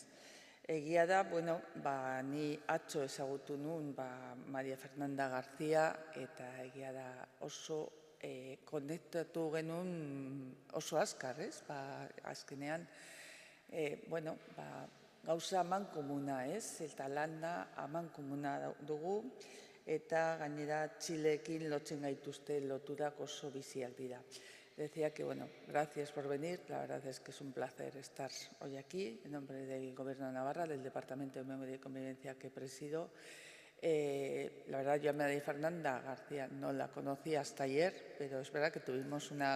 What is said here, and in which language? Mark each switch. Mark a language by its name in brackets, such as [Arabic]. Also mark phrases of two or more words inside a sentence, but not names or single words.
[Basque] Egia da, ni atzo ezagutu nuen María Fernanda García, eta egia da oso konektatu genuen oso azkar, ez? Azkenean, gauza amankomuna, ez? Eta landa amankomuna dugu, eta gainera Txileekin lotzen gaituzte loturak oso biziak dira. [Spanish] Decía que, gracias por venir. La verdad es que es un placer estar hoy aquí en nombre del Gobierno de Navarra, del Departamento de Memoria y Convivencia que presido. La verdad, yo a María Fernanda García no la conocía hasta ayer, pero es verdad que tuvimos una